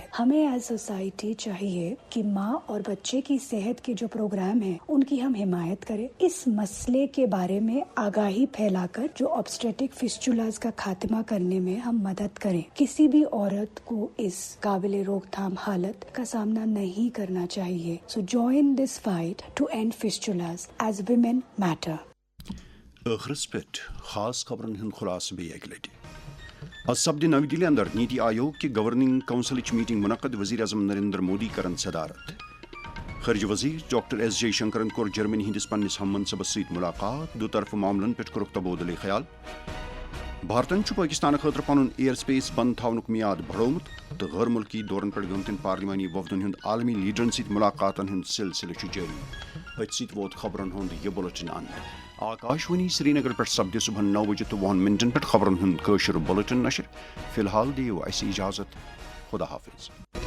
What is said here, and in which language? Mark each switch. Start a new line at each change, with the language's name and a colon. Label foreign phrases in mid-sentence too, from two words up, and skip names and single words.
Urdu: ہمیں
English: as society
Urdu: چاہیے کہ ماں اور بچے کی صحت کے جو پروگرام ہیں ان کی ہم حمایت کریں. اس مسئلے کے بارے میں آگاہی پھیلا کر جو
English: obstetric fistulas
Urdu: کا خاتمہ کرنے میں ہم مدد کریں. کسی بھی عورت کو اس قابل روک تھام حالت کا سامنا نہیں کرنا چاہیے.
English: so join this fight to end fistulas as women matter.
Kashmiri: ٲخرس پٮ۪ٹھ خاص خبرن ہُنٛد خُلاصہٕ بیٚیہِ اکہِ لٹہِ. آز سپدِ نو دِلہِ اندر نیتی آیوگ کہِ گورننگ کونسلٕچ میٹنگ منعقد. وزیر اعظم نریندر مودی کرن صدارت. خارجہ وزیر ڈاکٹر ایس جے شنکرن کوٚر جرمنی ہندِس پننِس ہم منصبس سۭتۍ مُلاقات. دو طرفہٕ معاملن پٮ۪ٹھ کوٚرُکھ تبادلے خیال. بھارتن پاکستان خاطر پن ایئر سپیس بند تھونک میعاد بڑھومت تو غیر ملکی دورن پہ گمتن پارلیمانی وفدن ہند عالمی لیڈرن ست ملاقاتن ہند سلسلہ جاری ات ست ووت خبرن ہند یہ بلٹن اند آکاشوانی سری نگر پہ سپدِ صبح 9:20 پہ خبرن ہند قشر بلٹن نشر فی الحال دیو اس اجازت خدا حافظ.